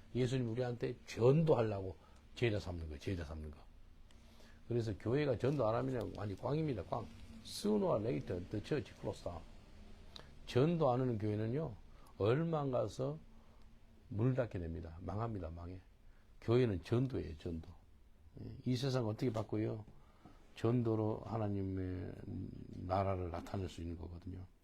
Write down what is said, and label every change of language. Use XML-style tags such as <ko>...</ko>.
<ko>예수님 우리한테 전도하려고 제자 삼는 거예요. 그래서 교회가 전도 안 하면 완전 꽝입니다. 꽝.</ko> <en>Sooner or later the church closed down.</en> <ko>전도 안 하는 교회는요 얼마 안 가서 문을 닫게 됩니다. 망합니다. 망해. 교회는 전도예요. 전도. 이 세상 어떻게 바꿔요? 전도로 하나님의 나라를 나타낼 수 있는 거거든요.</ko>